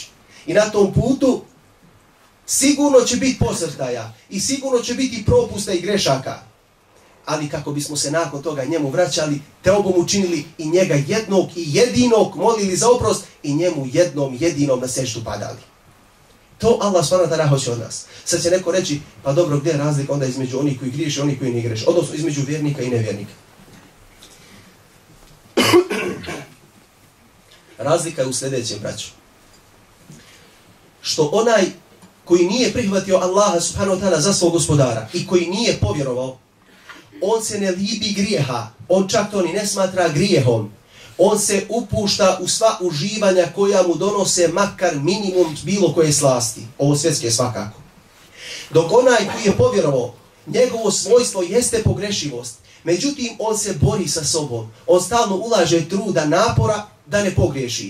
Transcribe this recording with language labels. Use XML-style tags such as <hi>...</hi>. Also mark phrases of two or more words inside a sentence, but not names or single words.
<bs>I na tom putu sigurno će biti posrtaja i sigurno će biti propusta i grešaka, ali kako bismo se nakon toga njemu vraćali, teobom učinili i njega jednog i jedinog molili za oprost i njemu jednom jedinom na seždu padali. To Allah</bs> <ar>سبحانه وتعالى</ar> <bs>hoće od nas. Sad će neko reći, pa dobro, gdje je razlika onda između onih koji griješe i onih koji ne griješe, odnosno između vjernika i nevjernika? Razlika je u sljedećem, braću. Što onaj koji nije prihvatio Allaha</bs> <ar>سبحانه وتعالى</ar> <bs>za svog gospodara i koji nije povjerovao, on se ne libi grijeha, on čak to ni ne smatra grijehom. On se upušta u sva uživanja koja mu donose makar minimum bilo koje slasti, ovo svjetske svakako. Dok onaj koji je povjerovao, njegovo svojstvo jeste pogrešivost, međutim on se bori sa sobom, on stalno ulaže truda, napora da ne pogriješi.</bs>